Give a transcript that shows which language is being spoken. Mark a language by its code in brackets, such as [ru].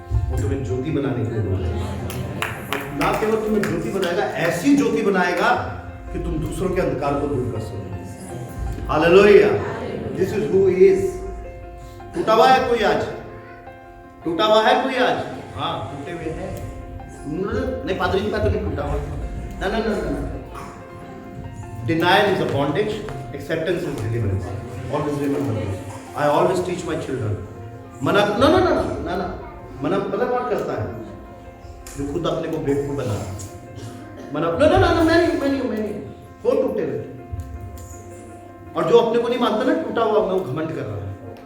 [hi] वो तुम्हें ज्योति बनाने के लिए बुलाएगा। ना केवल तुम्हें ज्योति बनाएगा, ऐसी ज्योति बनाएगा कि तुम दूसरों के अंधकार को दूर कर सको। Hallelujah, [en] This is who he is. [hi] टूटा हुआ है कोई आज? टूटा हुआ है कोई आज? हाँ, टूटे हुए हैं। नहीं, पादरी जी का तो नहीं टूटा हुआ। ना ना ना ना। [en] Denial is a bondage, acceptance is deliverance. Always remember this. I always teach my children. [hi] मना ना ना ना ना ना, मना पता कौन करता है? जो खुद अपने को बेवकूफ बना। मना ना ना ना, मैं नहीं। वो टूटे हुए। और जो अपने को नहीं मानता ना टूटा हुआ, वो घमंड कर रहा है।